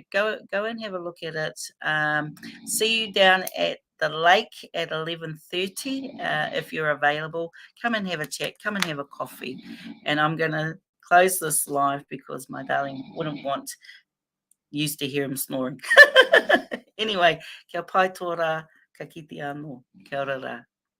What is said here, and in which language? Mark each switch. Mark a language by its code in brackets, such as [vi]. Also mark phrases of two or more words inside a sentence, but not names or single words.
[en] Go and have a look at it. See you down at the lake at 11:30 if you're available. Come and have a chat. Come and have a coffee. And I'm going to close this live because my darling wouldn't want used to hear him snoring. Anyway, [mi] kia pai tō rā, ka kite anō. Kia ora rā.